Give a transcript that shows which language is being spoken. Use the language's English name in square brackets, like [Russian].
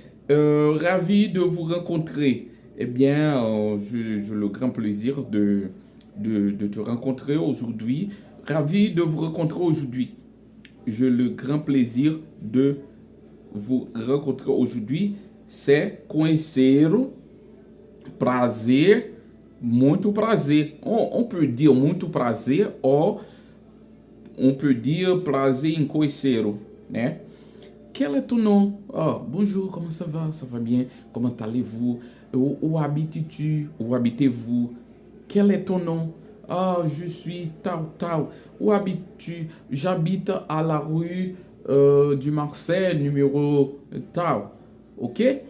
[French] Ravi de vous rencontrer. Eh bien, j'ai le grand plaisir de te rencontrer aujourd'hui. Ravi de vous rencontrer aujourd'hui. J'ai le grand plaisir de vous rencontrer aujourd'hui. C'est [Portuguese] conhecer, prazer, muito prazer. [French] On peut dire [Portuguese] muito prazer [French] ou on peut dire [Portuguese] prazer em conhecer, né? [French] Quel est ton nom? Oh, bonjour, comment ça va? Ça va bien? Comment allez-vous? Où habites-tu? Où habitez-vous? Quel est ton nom? Ah, je suis Tao Tao. Où habites-tu? J'habite à la rue du Marseille, numéro Tao. Ok?